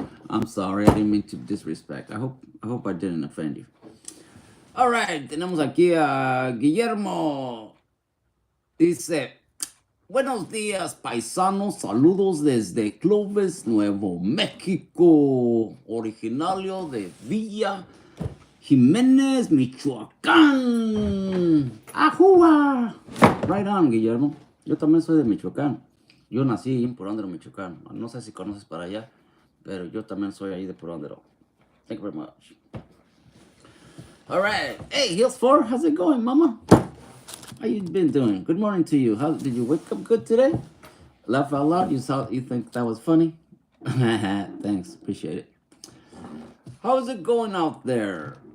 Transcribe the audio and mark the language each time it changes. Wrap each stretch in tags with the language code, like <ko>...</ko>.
<en>I'm sorry, I didn't mean to disrespect. I hope I didn't offend you. All right,</en> <es>tenemos aquí a Guillermo. Dice, buenos días, paisanos. Saludos desde Clovis, Nuevo México. Originario de Villa Jiménez, Michoacán. ¡Ajúa!</es> <en>Right on,</en> <es>Guillermo. Yo también soy de Michoacán. Yo nací en Porondero, Michoacán. No sé si conoces para allá, pero yo también soy ahí de Porondero.</es> <en>Thank you very much. All right. Hey, Hills 4, how's it going, mama? How you been doing? Good morning to you. Did you wake up good today? Laugh out loud? You think that was funny? Thanks. Appreciate it. How's it going out there?</en>